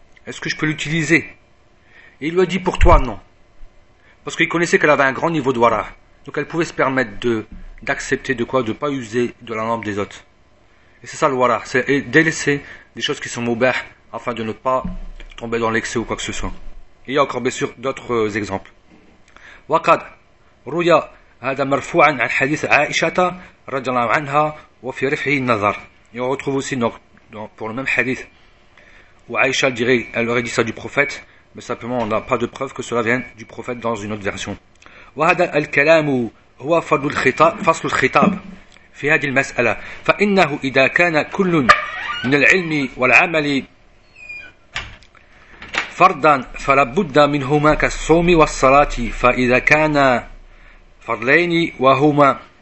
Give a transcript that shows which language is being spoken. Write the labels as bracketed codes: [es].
[fr] Est-ce que je peux l'utiliser? Et il lui a dit pour toi, non. Parce qu'il connaissait qu'elle avait un grand niveau de wara. Donc elle pouvait se permettre d'accepter de quoi? De pas user de la lampe des autres. Et c'est ça le wara. C'est délaisser des choses qui sont moubah afin de ne pas tomber dans l'excès ou quoi que ce soit. Et il y a encore bien sûr d'autres exemples. Wakad. [ar] رؤيا هذا مرفوعا عن حديث عائشة رضي الله عنها وفي رفعه النظر. [fr] Et on retrouve aussi donc pour le même hadith où Aïcha dirait, elle aurait dit ça du prophète, mais simplement on n'a pas de preuve que cela vienne du prophète dans une autre version. [ar] وهذا الكلام هو فصل الخطاب في هذه المسألة فإنه إذا كان كل من العلم والعمل فردا فلا بد منهما كالصوم والصلاة فإذا كان فضلين وهما